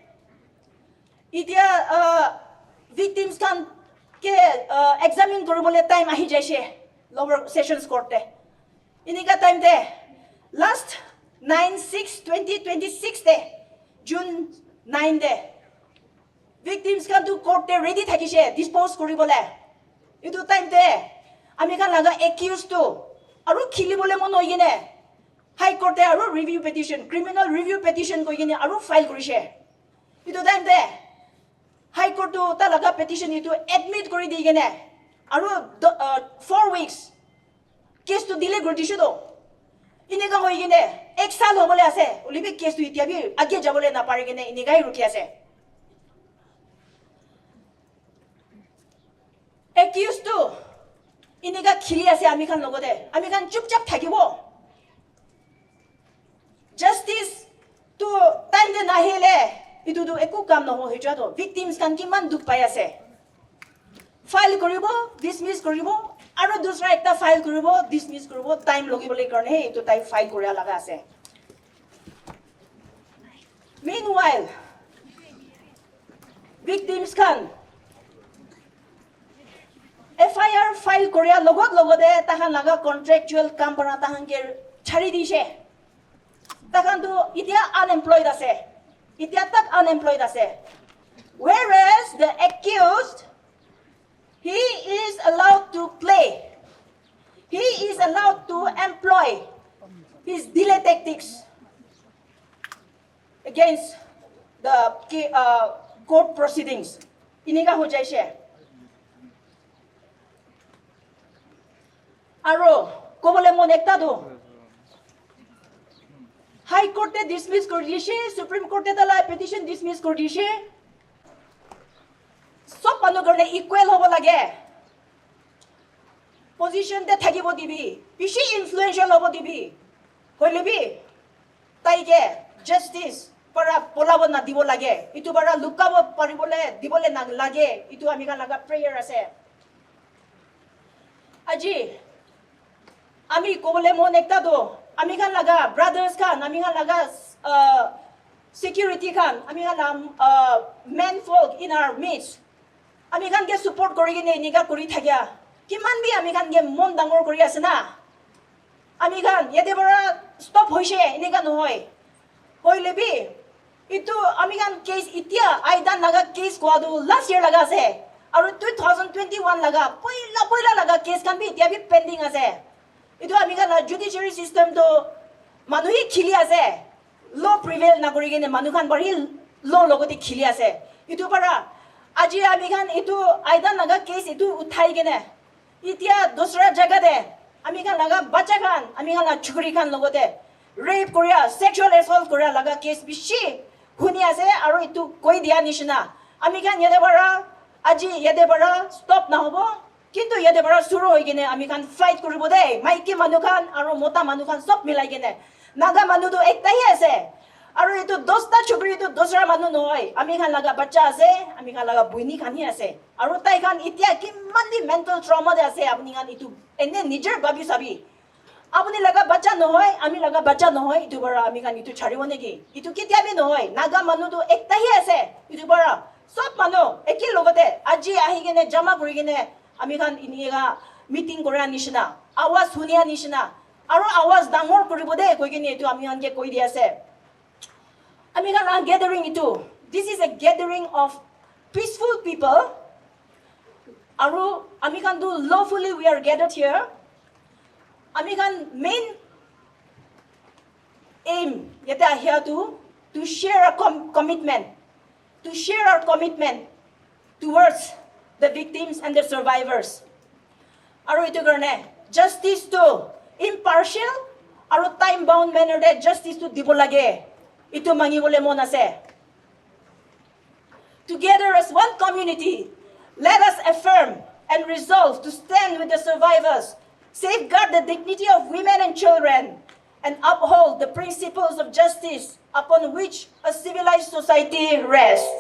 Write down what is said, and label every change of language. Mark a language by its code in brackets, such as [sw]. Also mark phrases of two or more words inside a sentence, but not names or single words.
[nag] Itia victims kan ke examine koribole time ahi jaise [en] lower sessions court [nag] de. Inika time de last 9/6/2026 de June 9 de victims kan to court de ready thakise dispose koribole. Itu time de ami kan laga accused to aru khilibole mon hoigine High Court aru [en] review petition, criminal review petition [nag] ko gini aru file korise. Itu time de High Court to talaga petition itu admit kori di gene. Aru 4 weeks case to delay kori disu do. Ini ka hoi gene ek saal hobole ase. Ulibi case to itia bi age jabole na pare gene ini gai ruki ase. Accused to ini ka khili ase ami kan logode. Ami kan chupchap thakibo. Justice to time de nahile itu do eku kam no hoy jado victims kan kiman duk pai ase file koribo dismiss koribo aro dusra ekta file koribo dismiss koribo time logibole karone itu tai file koria laga ase meanwhile victims kan FIR file koria logode tahan laga contractual kam bana tahan ke chari dise Takan tu itia unemployed ase. Itia tak unemployed ase. [en] Whereas the accused, he is allowed to play. He is allowed to employ his delay tactics against the court proceedings. [nag] Ini ka ho jaise. Aro kobole mon ekta do. High Court dismiss kor dishe, Supreme Court tala petition dismiss kor dishe. Sob manu karne equal hobo lage. Position te thakibo dibi, bishi influential hobo dibi. Hoile bi taike justice para polabo na dibo lage. Itu bara lukabo paribole dibole na lage. Itu ami kan laga prayer ase. Aji ami kobole mon ekta do Ami kan laga brothers kan, ami kan laga security kan, ami kan [en] men folk in our midst. [nag] Ami kan ke support kori gine niga kori thagya. Kiman bi ami kan ke mon dangor kori asena. Ami kan yede bara stop hoise ini kan hoy. Hoy lebi itu ami kan case itia aidan laga case ko adu last year laga ase. Aru 2021 laga poila laga case kan bi itia bi pending ase. Itu ami kan [en] judiciary system [nag] to manuhi khili ase [en] law prevail [nag] na kori gene manu kan bari law logoti khili ase itu para aji ami kan itu aidan laga case itu uthai gene itia dosra jaga de ami kan laga bacha kan ami kan chukri kan logote rape korea [en] sexual assault [nag] korea laga case bishi huni ase aro itu koi dia nishna ami kan yede bara aji yede bara stop na hobo Kintu yade bara suru hoy gene ami kan fight koribo de maiki manu kan aro mota manu kan sob milai gene naga manu to ekta hi ase aro itu dosta chukri itu dosra manu noy ami kan laga bacha ase ami kan laga buini kan hi ase aro tai kan itia kimandi [en] mental trauma [nag] de ase apni kan itu enne nijer babi sabi apni laga bacha noy ami laga bacha noy itu bara ami kan itu charibo negi itu kitia bi noy naga manu to ekta hi ase itu bara sob manu ekil logote aji ahi gene jama kori gene ami kan iniga meeting korea nishina awas hunia nishina aro awas dangor koribo de koigini etu ami hanke koi di ase ami kan gathering itu [en] this is a gathering of peaceful people [nag] aro ami kan do [en] lawfully we are gathered here [nag] ami kan [en] main aim [nag] yeta [en] here to share a commitment towards the victims and the survivors. [nag] Aro ito karne justice to impartial aro [en] time bound manner [nag] de justice to dibo lage ito mangibole mo na se. [en] Together as one community, let us affirm and resolve to stand with the survivors, safeguard the dignity of women and children, and uphold the principles of justice upon which a civilized society rests.